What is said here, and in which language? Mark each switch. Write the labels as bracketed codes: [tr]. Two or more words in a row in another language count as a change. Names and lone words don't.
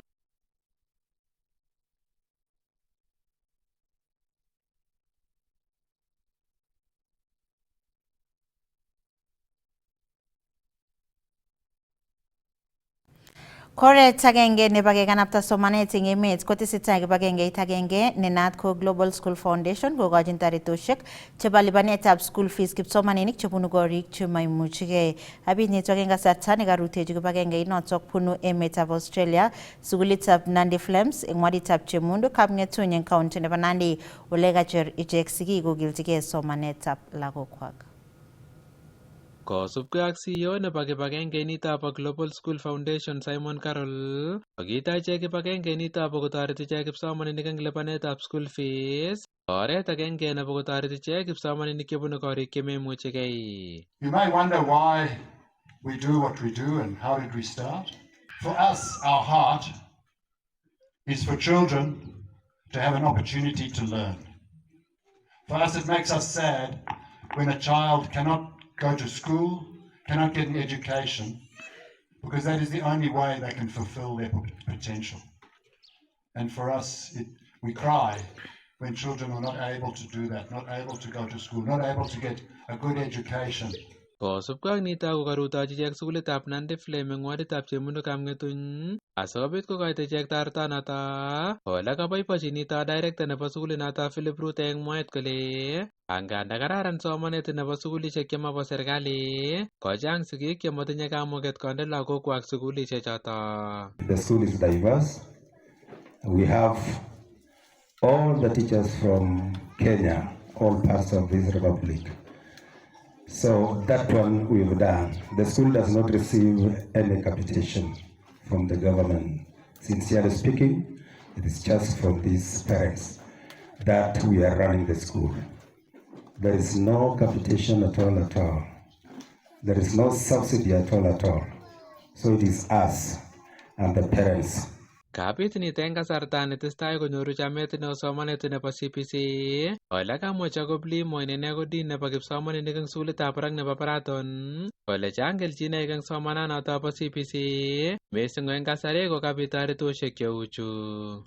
[kln] Koret agenge nebo kekanapta somanet eng emet kotesetai kibagengeit agenge ne naat ko Global School Foundation kokochin taretoshek chebo lipanetab [en] school fees [kln] kipsomaninik chebunu korik chemaimuchigei. Abit nitok eng kasarta nekarutechi kibagengeit notok bunu emetab Australia, sugulitab Nandi Flames eng waditab Chemundu kapng'etuny eng county nebo Nandi ole kacher ichek sigik kokilchigei somanetab lagokwak. Kosubkei ak CEO nebo kibagengeinito bo Global School Foundation Simon Carroll, kokitach ichek kibagengeinito bo kotoreti ichek kipsomaninik eng lipanetab [en] school fees. [kln] Oret agenge nebo kotoreti ichek kipsomaninik chebunu korik chememuchigei. [en] You may wonder why we do what we do and how did we start? For us, our heart is for children to have an opportunity to learn. For us, it makes us sad when a child cannot go to school, cannot get an education, because that is the only way they can fulfill their potential. And for us, we cry when children are not able to do that, not able to go to school, not able to get a good education. Kosubkei ak nitok ko karutochi ichek sukulitab Nandi Flame eng waditab Chemundukab Ng'etuny asikobit kokoito ichek taretonoto. Ole kaboibochi nito director nebo sukulinoto Philip Ruto eng mwaet kole anganda kararan somanet nebo sukulishek chemabo serikali, kochang sigik chematinye kamuget konde lagokwak sukulishek choto. The school is diverse. We have all the teachers from Kenya, all parts of this republic. So that one we've done. The school does not receive any capitation from the government. Sincerely speaking, it is just from these parents that we are running the school. There is no capitation at all at all. There is no subsidy at all at all. So it is us and the parents. [kln] Kapit nito eng kasarta netesetai konyoru chamet neo somanet nebo CBC. Ole kamwa Jacob Limo inene ko dean nebo kipsomaninik eng sukulitab barak nebo Paraton. Ole chang kelchinoik eng somananoto bo CBC. Mising eng kasari ko kabit taretoshek cheu chu.